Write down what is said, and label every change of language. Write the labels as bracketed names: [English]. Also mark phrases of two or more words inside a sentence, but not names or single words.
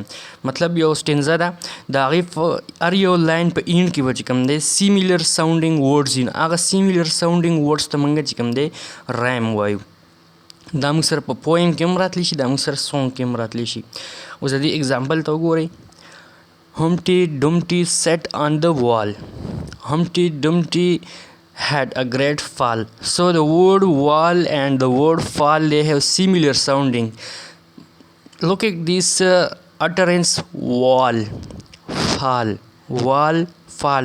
[Pashto] مطلب یو سټینزا ده، د هغې هر یو لاین په اینډ کې به چې کوم دی [English] similar sounding words [Pashto] دي، هغه [English] similar sounding words [Pashto] ته موږ چې کوم دی رایم وایو. دا موږ سره په پویم کې هم راتلی شي، دا موږ سره سونګ کې هم راتلی شي. اوس د دې اگزامپل ته وګورئ. [English] Humpty Dumpty sat on the wall. Humpty Dumpty had a great fall. So the word wall and the word fall, they have similar sounding. Look at this utterance: wall, fall, wall, fall.